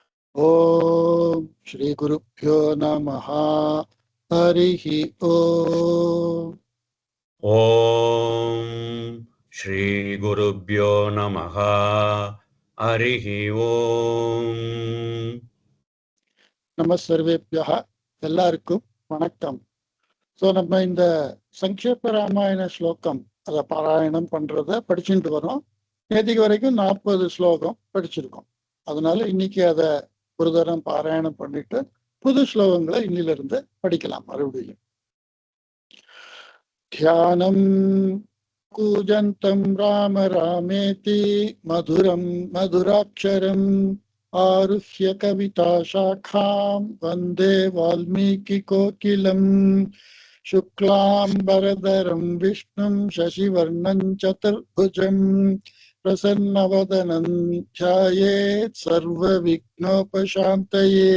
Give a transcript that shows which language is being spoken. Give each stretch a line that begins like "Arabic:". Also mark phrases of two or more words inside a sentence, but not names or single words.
Sanskrit: ओम श्री गुरुभ्यो नमः। हरिः ओम। ओम श्री गुरुभ्यो नमः हरिः ओम. नमः सर्वेभ्यः
Tamil: எல்லாருக்கும் வணக்கம். ஸோ நம்ம இந்த சங்கேப ராமாயண ஸ்லோகம் அதை பாராயணம் பண்றத படிச்சுட்டு வரோம். நேற்றுக்கு வரைக்கும் 40 ஸ்லோகம் படிச்சிருக்கோம். அதனால இன்னைக்கு அதை ஒரு தரம் பாராயணம் பண்ணிட்டு புது ஸ்லோகங்களை இன்னிலிருந்து படிக்கலாம் மறுபடியும்.
Sanskrit: தியானம் कूजन्तं राम रामेति मधुरं मधुराक्षरम् आरुह्य कविताशाखां वन्दे वाल्मीकिकोकिलम् शुक्लाम्बरधरं विष्णुं शशिवर्णं चतुर्भुजं प्रसन्नवदनं ध्यायेत् सर्वविघ्नोपशान्तये.